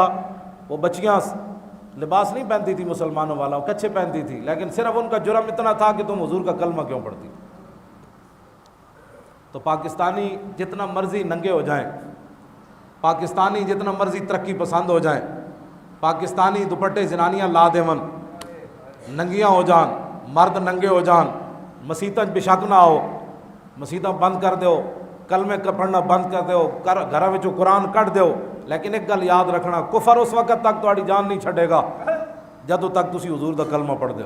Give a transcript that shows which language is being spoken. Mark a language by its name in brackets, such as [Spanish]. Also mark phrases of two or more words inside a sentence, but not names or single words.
[Urdu] وہ بچیاں لباس نہیں پہنتی تھی مسلمانوں والا، وہ کچھے پہنتی تھی، لیکن صرف ان کا جرم اتنا تھا کہ تم حضور کا کلمہ کیوں پڑھتی۔ تو پاکستانی جتنا مرضی ننگے ہو جائیں، پاکستانی جتنا مرضی ترقی پسند ہو جائیں، [Punjabi] پاکستانی دوپٹے زنانیاں لا دیون، ننگیاں ہو جان، مرد ننگے ہو جان، مسیتاں بشک نہ ہو، مسیتاں بند کر دیو، کلمے پڑھنا بند کر دیو، گھراں وچوں قرآن کٹ دیو، لیکن ایک گل یاد رکھنا، کفر اس وقت تک تہاڈی جان نہیں چھڈے گا جدوں تک تسی حضور دا کلمہ پڑھ دیو۔